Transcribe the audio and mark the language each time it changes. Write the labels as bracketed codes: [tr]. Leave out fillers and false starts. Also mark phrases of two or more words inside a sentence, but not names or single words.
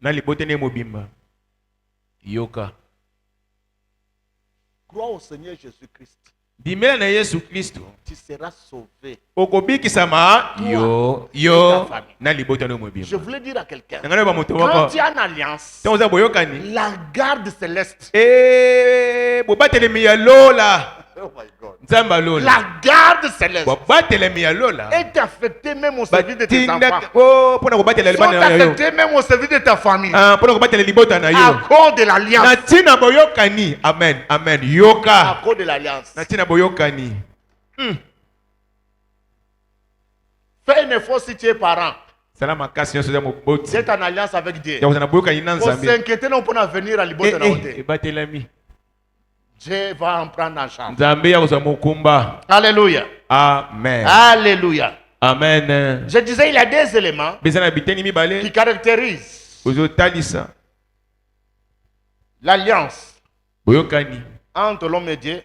[fr] Crois au Seigneur Jésus-Christ. Tu seras sauvé. Je voulais dire à quelqu'un, quand tu as une alliance, la garde céleste, [en] oh my God, [fr] la garde céleste est affectée même au service de tes enfants, sont affectés même au service de ta famille, à cause de l'alliance. Amen. Amen. À cause de l'alliance. Fais un effort si tu es parent. C'est en alliance avec Dieu. Pour s'inquiéter, non pour venir à l' [ln] ibota na hote. [fr] Dieu va en prendre en charge. Alléluia. Amen. Alléluia. Amen. Je disais, il y a des éléments qui caractérisent l'alliance entre l'homme et Dieu.